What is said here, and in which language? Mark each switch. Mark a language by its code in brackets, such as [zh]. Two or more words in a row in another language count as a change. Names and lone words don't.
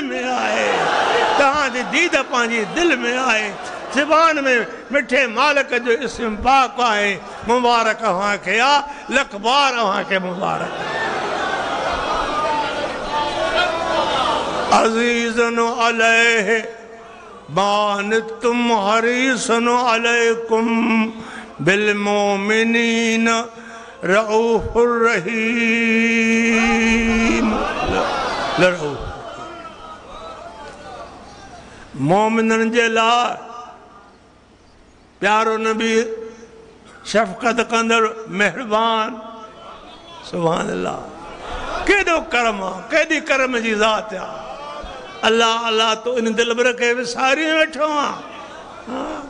[sd] में आहे तव्हां जी दीद पंहिंजी दिलि में आहे ज़बान में मिठे मालिक जो इस्म पाक आहे मुबारक अव्हां खे आ लख बार अव्हां खे मुबारक [ar] عزيز عليه ما عنتم حريص عليكم بالمؤمنين رءوف رحيم [sd] मोमिनन जे लाइ प्यारो नबी शफ़क़त कंदड़ मेहरबान [ar] سبحان الله [sd] केॾो करम आहे केॾी करम जी ज़ात आहे [ar] الله الله [sd] तो इन दिलबर के विसारी वेठो आ